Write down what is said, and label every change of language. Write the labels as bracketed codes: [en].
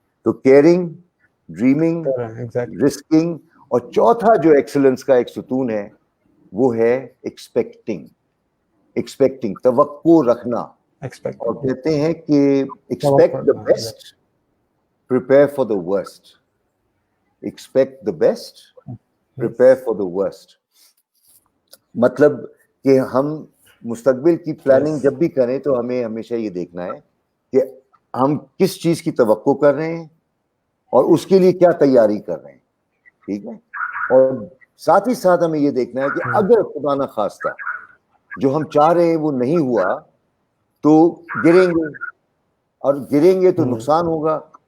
[ur] تو caring, dreaming, risking, اور چوتھا جو ایکسلنس کا ایک ستون ہے وہ ہے ایکسپیکٹنگ. توقع رکھنا. اور کہتے ہیں کہ [en] Expect the best, prepare for the worst. Expect the best, prepare for the worst. [ur] مطلب کہ ہم مستقبل کی پلاننگ جب بھی کریں تو ہمیں ہمیشہ یہ دیکھنا ہے کہ ہم کس چیز کی توقع کر رہے ہیں اور اس کے لیے کیا تیاری کر رہے ہیں. ٹھیک ہے. اور ساتھ ہی ساتھ ہمیں یہ دیکھنا ہے کہ اگر خدا نہ خواستہ جو ہم چاہ رہے ہیں وہ نہیں ہوا تو گریں گے, اور گریں گے تو نقصان ہوگا.